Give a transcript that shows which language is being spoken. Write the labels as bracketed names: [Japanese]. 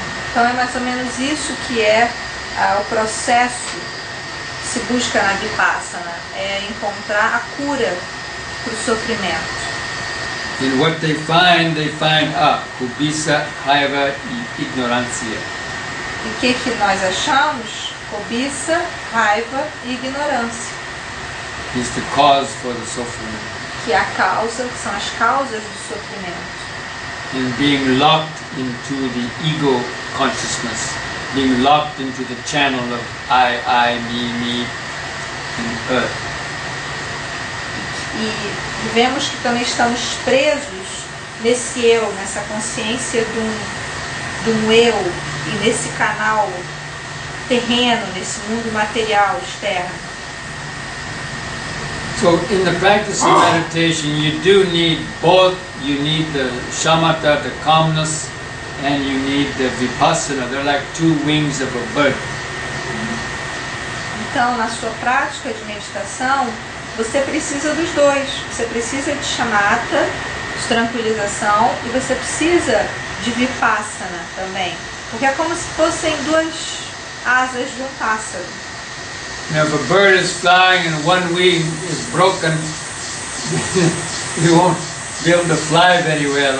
[Portuguese] Então é mais ou menos isso que é o processo que se busca na Vipassana, é encontrar a cura para o sofrimento. [English] And what they find [Portuguese] cobiça, raiva e ignorância. E o que nós achamos? Cobiça, raiva e ignorância. [English] Is the cause for the suffering. [Portuguese] Que são as causas do sofrimento. [English] And being locked into the ego consciousness, being locked into the channel of I, me, and earth. [Portuguese] E vemos que também estamos presos nesse eu, nessa consciência de um eu e nesse canal terreno, nesse mundo material externo. [English] So in the practice of meditation, you do need both. You need the shamatha, the calmness, and you need the vipassana. They're like two wings of a bird. [Portuguese] Então, na sua prática de meditação, você precisa dos dois. Você precisa de shamatha, de tranquilização, e você precisa de vipassana também. Porque é como se fossem duas asas de um pássaro. [English] Now, if a bird is flying and one wing is broken, you won't be able to fly very well.